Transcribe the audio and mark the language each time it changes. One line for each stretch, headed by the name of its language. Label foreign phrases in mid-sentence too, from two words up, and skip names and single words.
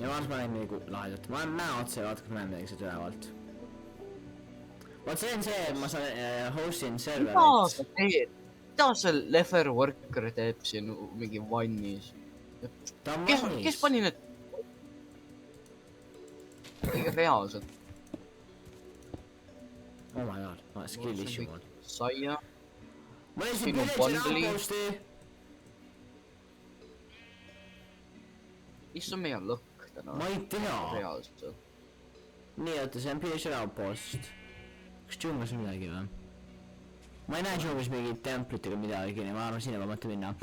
Estonian: ja ma arvan , et ma näen midagi lahedat . ma olen mäe otsa ja vaata , kas ma näen midagi sealt ülevalt . vot see on see , et ma saan host'in serverit . mida see Lefer Worker teeb siin mingi vannis ? ta on kes vannis . pani need ? reaalselt .
English: oh my god , skill issue mul .
Estonian: saia . ma olin siin Siin on Village'i bundle'i. outpost'i . mis on meie lõhk täna ma ? ei tea . reaalselt . nii , oota , see on Village'i outpost . kas džunglis on midagi või ? ma ei näe džunglis mingit templit ega midagi , ma arvan , sinna ma mõtlen minna .